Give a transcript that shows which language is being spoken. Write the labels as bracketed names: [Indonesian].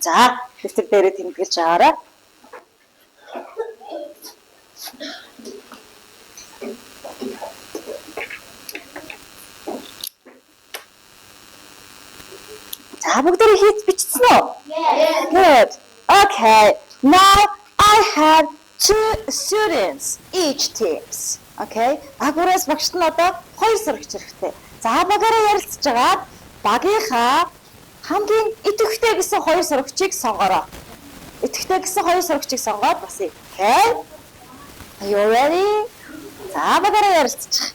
[Mongolian] За, дэвтэр дээрээ тэмдэглэж аваарай. За бүгдээ хийж бичсэн үү? [English] Yes. Good. Okay. Now I have two students each teams. Okay. [Mongolian] Агуураас багшд нь одоо 2 сурагч хэрэгтэй. За багаараа ярилцж байгаа багийнхаа хамгийн идэвхтэй гэсэн 2 сурагчийг сонгороо. Идэвхтэй гэсэн 2 сурагчийг сонгоод басъя. [English] Okay. Are you ready? [Mongolian] За багаараа ярилцж.